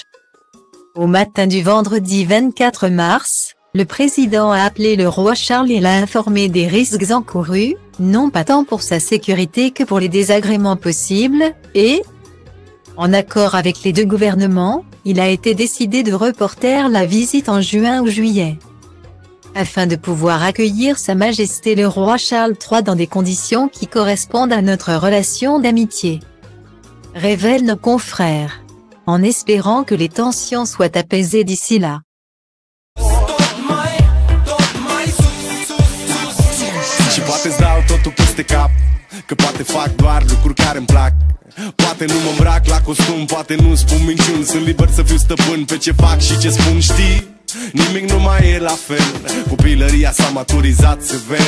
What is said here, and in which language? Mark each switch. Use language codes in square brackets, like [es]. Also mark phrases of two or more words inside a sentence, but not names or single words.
[fr] Au matin du vendredi 24 mars, le président a appelé le roi Charles et l'a informé des risques encourus, non pas tant pour sa sécurité que pour les désagréments possibles, et, en accord avec les deux gouvernements, il a été décidé de reporter la visite en juin ou juillet, afin de pouvoir accueillir Sa Majesté le roi Charles III dans des conditions qui correspondent à notre relation d'amitié. Révèlent nos confrères. En espérant que les tensions soient apaisées d'ici là. [ro] Și poate-ți dau totul peste cap, că poate fac doar lucruri care-mi plac. Poate nu mă îmbrac la costum, poate nu spun minciuni. Sunt liber să fiu stăpân pe ce fac și ce spun, știi? Nimic nu mai e la fel, copilăria s-a maturizat sever.